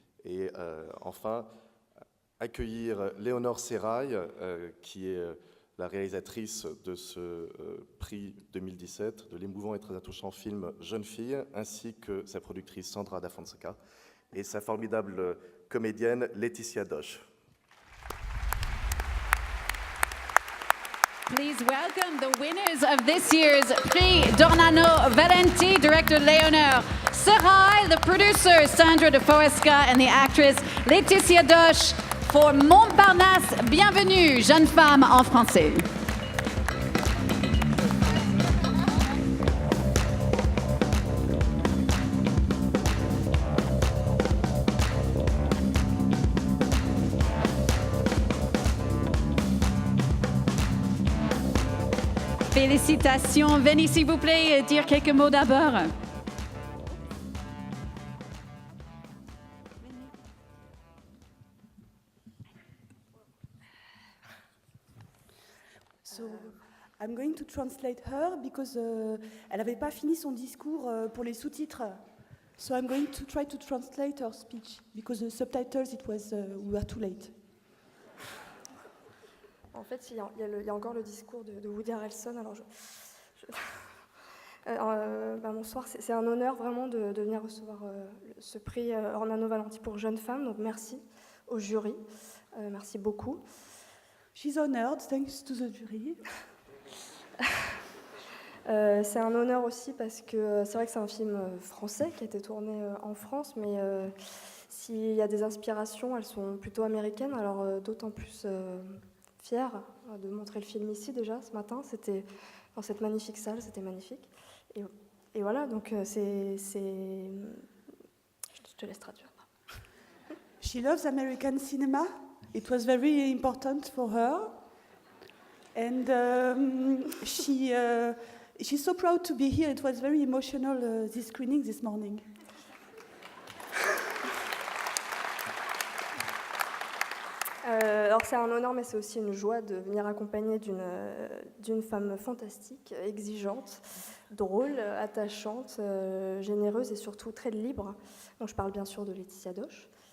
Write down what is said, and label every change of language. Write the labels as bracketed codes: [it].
[fr] Et enfin, accueillir Léonore Serrail, qui est la réalisatrice de ce prix 2017 de l'émouvant et très attachant film Jeune fille, ainsi que sa productrice Sandra Da Fonseca et sa formidable comédienne Laetitia Doche. [en] Please welcome the winners of this year's Prix Dornano-Valenti, director Léonore Serrail, the producer Sandra Da Fonseca, and the actress Laetitia Doche for Montparnasse. [fr] Bienvenue, jeune femme en français. Félicitations. Venez, s'il vous plaît, dire quelques mots d'abord. [en] So, I'm going to translate her because [fr] elle n'avait pas fini son discours pour les sous-titres. [en] So I'm going to try to translate her speech because the subtitles we were too late. [fr] En fait, il y a encore le discours de Woody Harrelson. Alors, bonsoir, c'est un honneur vraiment de venir recevoir ce prix Ornano Valenti pour jeunes femmes. Donc merci au jury, merci beaucoup. [en] She's honored, thanks to the jury. [fr] C'est un honneur aussi parce que c'est vrai que c'est un film français qui a été tourné en France, mais s'il y a des inspirations, elles sont plutôt américaines. Alors d'autant plus fière de montrer le film ici déjà ce matin. C'était dans cette magnifique salle, c'était magnifique. Et voilà, donc c'est... Je te laisse traduire. [en] She loves American cinema. It was very important for her. And she's so proud to be here. It was very emotional, this screening this morning. [fr] Alors c'est un honneur, mais c'est aussi une joie de venir accompagnée d'une femme fantastique, exigeante, drôle, attachante, généreuse et surtout très libre. Donc je parle bien sûr de Laetitia Doche.